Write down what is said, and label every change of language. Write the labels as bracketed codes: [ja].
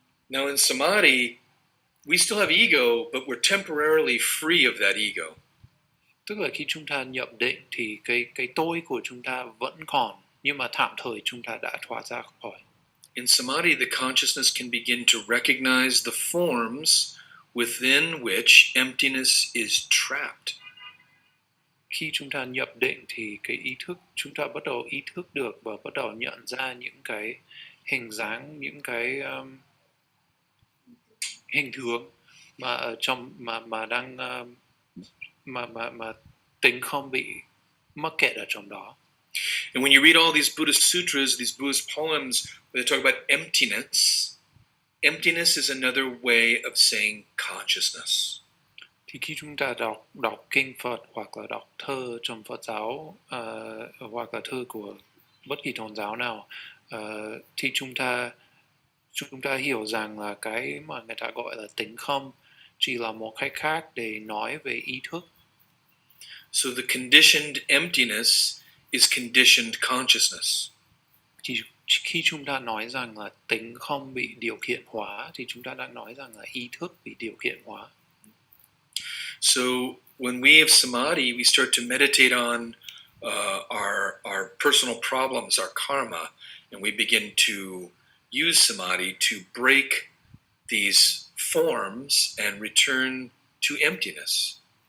[en] Now in samadhi, we still have ego, but we're temporarily free of that ego. [vi] Tức là khi chúng ta nhập định thì cái tôi của chúng ta vẫn còn, nhưng mà tạm thời chúng ta đã thoát ra khỏi. [en] In samadhi, the consciousness can begin to recognize the forms within which emptiness is trapped. [vi] Khi chúng ta nhập định thì cái ý thức, chúng ta bắt đầu ý thức được và bắt đầu nhận ra những cái hình dáng, những cái hình tướng mà ở trong mà đang mà tính không bị mắc kẹt ở trong đó. [en] And when you read all these Buddhist sutras, these Buddhist poems, where they talk about emptiness, emptiness is another way of saying consciousness. [vi] Thì khi chúng ta đọc kinh Phật hoặc là đọc thơ trong Phật giáo hoặc là thơ của bất kỳ tôn giáo nào, thì chúng ta hiểu rằng là cái mà người ta gọi là tính không chỉ là một cách khác để nói về ý thức. [en] So the conditioned emptiness is conditioned consciousness. [vi] Thì khi chúng ta nói rằng là tính không bị điều khiển hóa thì chúng ta đang nói rằng là ý thức bị điều khiển hóa. [en] So when we have samadhi, we start to meditate on our personal problems, our karma, and we begin to use samadhi to break these forms and return to emptiness.